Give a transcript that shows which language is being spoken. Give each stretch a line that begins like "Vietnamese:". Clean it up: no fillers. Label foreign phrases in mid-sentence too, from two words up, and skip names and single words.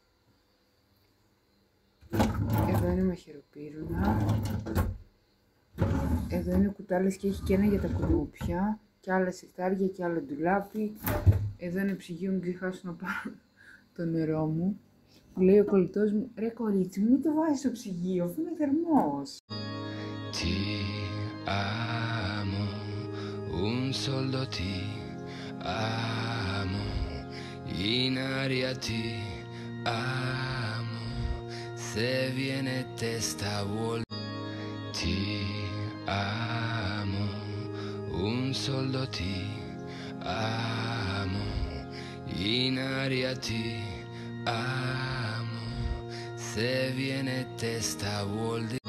Greek: Εδώ είναι μαχαιροπύρουνα. Εδώ είναι κουτάλες και έχει και ένα για τα κουνούπια. Και άλλα σιρτάρια και άλλο ντουλάπι. Εδώ είναι ψυγείο, μην ξεχάσω να πάρω το νερό μου. Μου λέει ο κολλητός μου, ρε κορίτσι μου, μην το βάζεις στο ψυγείο, αφού είναι θερμός.
Italian: Ti amo, un soldo ti amo, in aria ti amo, se viene testa vuol. Ti amo, un soldo ti amo, in aria ti amo, se viene testa vuol dire.